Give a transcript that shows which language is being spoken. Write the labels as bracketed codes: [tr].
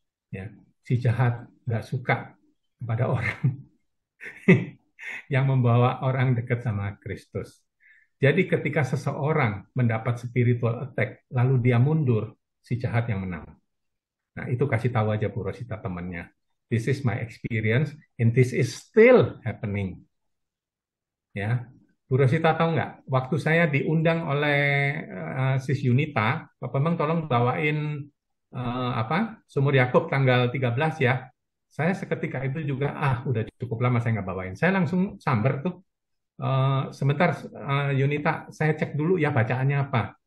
[id] Ya, si jahat nggak suka kepada orang yang membawa orang dekat sama Kristus. Jadi ketika seseorang mendapat spiritual attack, lalu dia mundur, si jahat yang menang. Nah, itu kasih tahu aja Bu Rosita temannya. [en] This is my experience, and this is still happening. [id] Ya, Bu Rosita tahu nggak? Waktu saya diundang oleh Sis Yunita, Pak Bambang tolong bawain Sumur Yakub tanggal 13 ya. Saya seketika itu juga, udah cukup lama saya nggak bawain. Saya langsung samber tuh. Sebentar Yunita, saya cek dulu ya bacaannya apa.